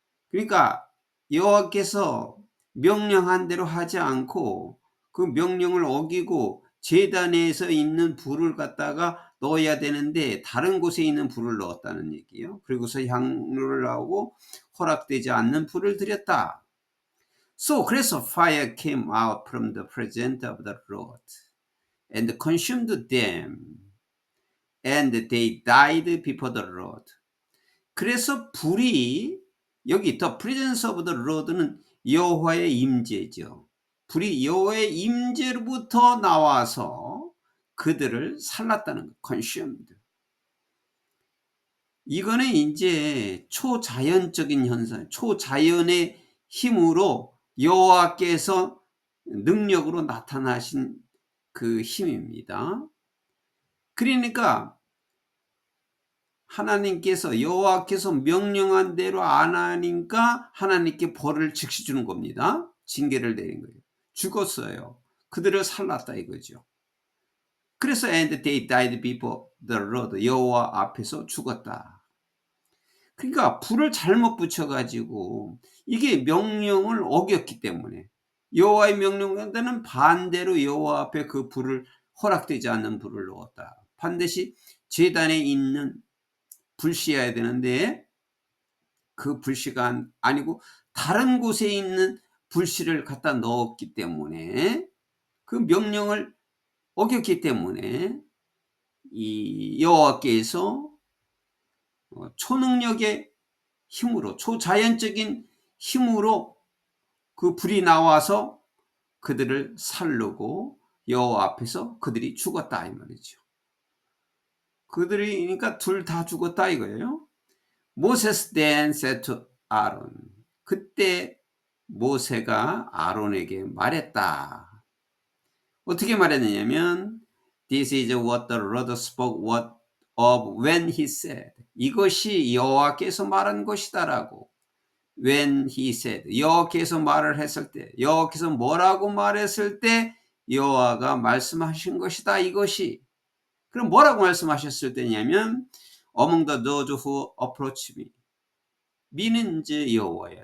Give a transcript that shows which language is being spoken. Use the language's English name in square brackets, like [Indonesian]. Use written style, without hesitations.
[Korean] 그러니까 여호와께서 명령한 대로 하지 않고 그 명령을 어기고 제단에서 있는 불을 갖다가 넣어야 되는데 다른 곳에 있는 불을 넣었다는 얘기예요. 그리고서 향로를 나오고 허락되지 않는 불을 드렸다. [English] So [Korean] 그래서 [English] fire came out from the presence of the Lord and consumed them, and they died before the Lord. [Korean] 그래서 불이, 여기 [English] the presence of the Lord [Korean] 는 여호와의 임재죠. 불이 여호와의 임재로부터 나와서 그들을 살랐다는 거, consumed. 이거는 이제 초자연적인 현상, 초자연의 힘으로 여호와께서 능력으로 나타나신 그 힘입니다. 그러니까 하나님께서, 여호와께서 명령한 대로 안 하니까 하나님께 벌을 즉시 주는 겁니다. 징계를 내린 거예요. 죽었어요. 그들을 살랐다 이거죠. 그래서 [English] and they died before the Lord, [Korean] 여호와 앞에서 죽었다. 그러니까 불을 잘못 붙여가지고 이게 명령을 어겼기 때문에, 여호와의 명령과는 반대로 여호와 앞에 그 불을, 허락되지 않는 불을 넣었다. 반드시 제단에 있는 불씨여야 되는데 그 불씨가 아니고 다른 곳에 있는 불씨를 갖다 넣었기 때문에, 그 명령을 어겼기 때문에 이 여호와께서 초능력의 힘으로, 초자연적인 힘으로 그 불이 나와서 그들을 살르고 여호와 앞에서 그들이 죽었다 이 말이죠. 그들이, 그러니까 둘 다 죽었다 이거예요. [English] Moses then said to Aaron, [Korean] 그때 모세가 아론에게 말했다. 어떻게 말했느냐면 [English] This is what the Lord spoke of when he said, [Korean] 이것이 여호와께서 말한 것이다라고. [English] When he said, [Korean] 여호와께서 말을 했을 때, 여호와께서 뭐라고 말했을 때 여호와가 말씀하신 것이다 이것이. 그럼 뭐라고 말씀하셨을 때냐면 [English] Among those who approach me, [Korean] me는 이제 여호와야.